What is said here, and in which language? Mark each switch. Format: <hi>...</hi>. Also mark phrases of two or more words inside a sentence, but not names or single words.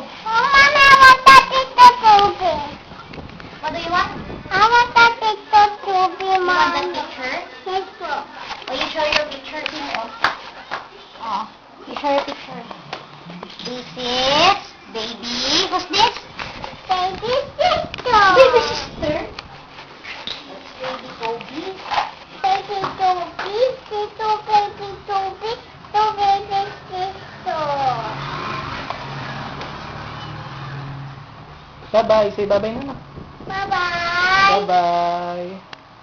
<en>Mama, I want that picture Kobe. What do you want? I want that picture Kobe, You want that Mom. picture? Yes, sir. Oh, you show your picture here. Oh. You show your picture. This is baby. Who's this? Baby sister. Baby sister. That's baby Kobe. Baby Kobe. Sister, baby Kobe. So baby sister. Bye-bye. Say bye-bye na. Bye-bye. Bye-bye.</en>